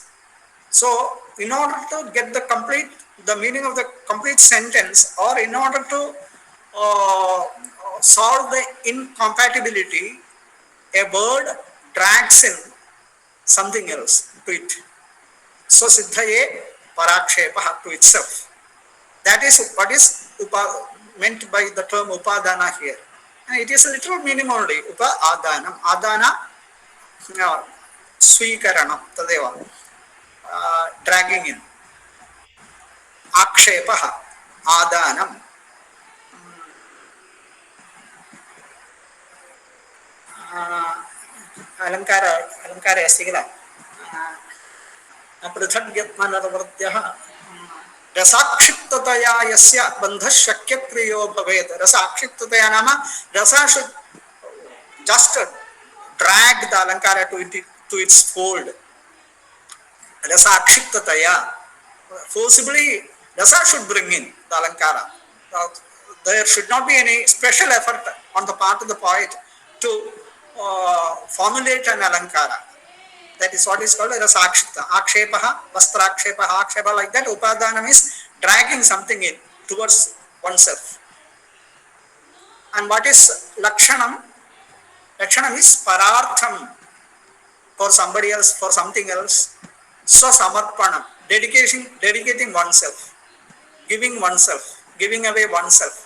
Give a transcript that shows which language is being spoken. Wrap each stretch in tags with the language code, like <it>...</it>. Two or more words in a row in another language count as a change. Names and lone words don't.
<en>So, in order to get the meaning of the complete sentence, or in order to uh, solve the incompatibility, a word drags in something else to it. So,</en> <sa>सिद्धये पराक्षेप</sa> <en>to itself. That is what is meant by the term upadana here. And it is a literal meaning only.</en> <sa>Upadanam. आदान, स्वीकरणम्, तदेव.</sa> <en>Dragging in.</en> <sa>आक्षेपः, आदानम्. अलङ्कार अस्ति किल पृथग्यत्मनवृत्त्यः रसाक्षिप्ततया यस्य बन्धः शक्यक्रियो भवेत्. रसाक्षिप्ततया नाम रसा</sa> <en>should just drag the alankara to its fold. Rasakshiptataya, forcibly rasa should bring in the alankara. There should not be any special effort on the part of the poet to formulate an alankara. That is what is called rasakshipta.</en> <sa>आक्षेपः, वस्त्राक्षेपः, आक्षेप,</sa> <en>like that. Upadanam is dragging something in towards oneself. And what is lakshanam? Lakshanam is parartham, for somebody else, for something else. Swasamarpanam, dedicating oneself, giving away oneself.</en>